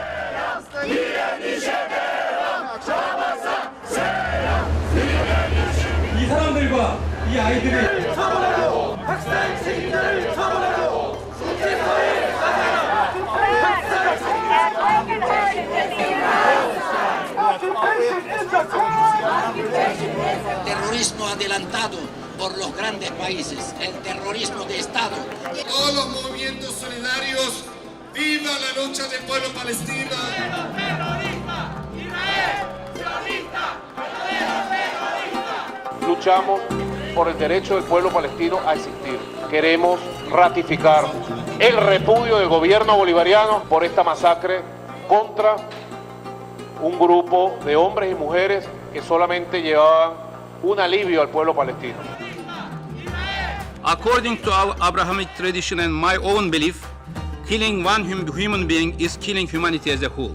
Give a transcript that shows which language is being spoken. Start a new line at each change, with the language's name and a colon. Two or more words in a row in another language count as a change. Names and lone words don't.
Korean: 이 사람들과 이 아이들을 처벌하고 학생 책임자를 처벌하고 국제사회에
Spanish: terrorismo adelantado por los grandes países, el terrorismo de Estado. Todos los movimientos solidarios, viva la lucha del pueblo palestino. Terrorista, Israel, sionista, terrorista. Luchamos por el derecho del pueblo palestino a existir. Queremos ratificar el repudio del gobierno bolivariano por esta masacre contra un grupo de hombres y mujeres que solamente llevaban un alivio al pueblo palestino.
English: According to our Abrahamic tradition and my own belief, killing one human being is killing humanity as a whole.